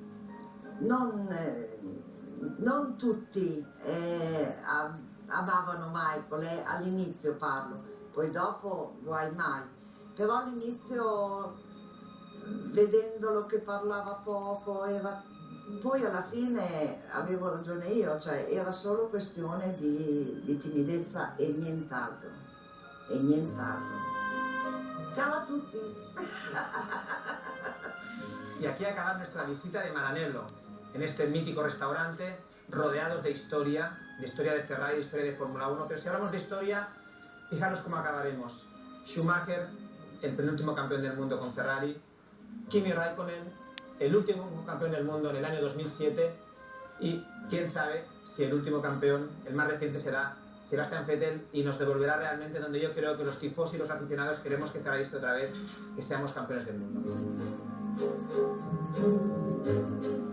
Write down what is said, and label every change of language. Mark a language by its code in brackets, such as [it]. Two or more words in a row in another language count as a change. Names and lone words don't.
[it] non tutti amavano Michael, all'inizio parlo, poi dopo guai mai, però all'inizio vedendolo che parlava poco, poi alla fine avevo ragione io, cioè era solo questione di timidezza e nient'altro, Ciao a tutti! [es] Y aquí acaba nuestra visita de Maranello, en este mítico restaurante, rodeados de historia de Ferrari, de historia de Fórmula 1, pero si hablamos de historia, fijaros cómo acabaremos. Schumacher, el penúltimo campeón del mundo con Ferrari, Kimi Raikkonen, el último campeón del mundo en el año 2007, y quién sabe si el último campeón, el más reciente, será Sebastian Vettel, y nos devolverá realmente donde yo creo que los tifos y los aficionados queremos que Ferrari esté otra vez, que seamos campeones del mundo.